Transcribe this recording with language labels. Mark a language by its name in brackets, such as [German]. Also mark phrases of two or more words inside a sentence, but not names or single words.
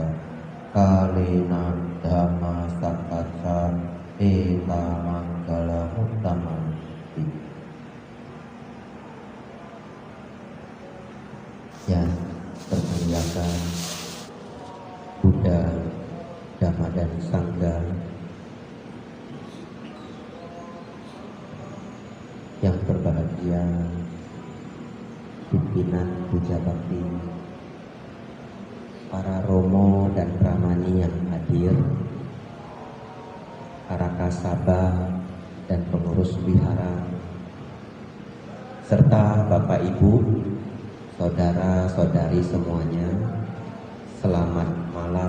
[Pali] Kalena dhamma sakkaca eta manggala uttamanti. [Indonesian] Yang termuliakan Buddha, Dhamma dan Sangha, yang berbahagia pimpinan Puja Bakti, para romo dan pramani yang hadir, para kasaba dan pengurus wihara, serta Bapak Ibu, saudara-saudari semuanya, selamat malam.